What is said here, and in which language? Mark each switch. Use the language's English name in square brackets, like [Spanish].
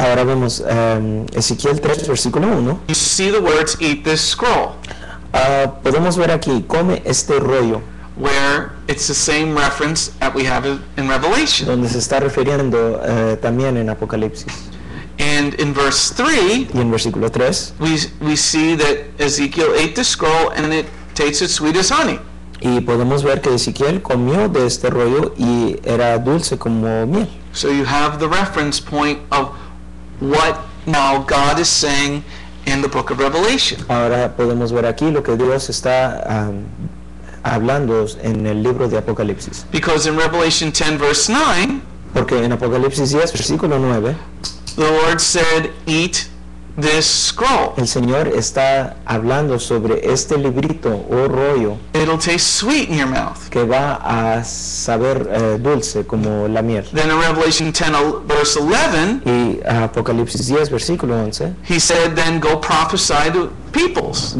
[Spanish] Ahora vemos Ezequiel 3, versículo 1. [English] You see the words, eat this scroll, [Spanish] Podemos ver aquí, come este rollo, [English] where it's the same reference that we have in Revelation. [Spanish] donde se está refiriendo también en Apocalipsis. [English] And in verse 3, [Spanish] Y en versículo 3, [English] we see that Ezekiel ate the scroll and it tasted sweet as honey. [Spanish] y podemos ver que Ezequiel comió de este rollo y era dulce como miel. [English] So you have the reference point of what now God is saying in the book of Revelation. [Spanish] Ahora podemos ver aquí lo que Dios está hablando en el libro de Apocalipsis. [English] Because in Revelation 10, verse 9, [Spanish] Porque en Apocalipsis 10, versículo 9, [English] the Lord said, eat this scroll. [Spanish] el Señor está hablando sobre este librito o rollo [English] It'll taste sweet in your mouth. [Spanish] que va a saber dulce como la miel. [English] Then in Revelation 10, verse 11, [Spanish] Y Apocalipsis 10, versículo 11, [English] he said, then go prophesy to peoples.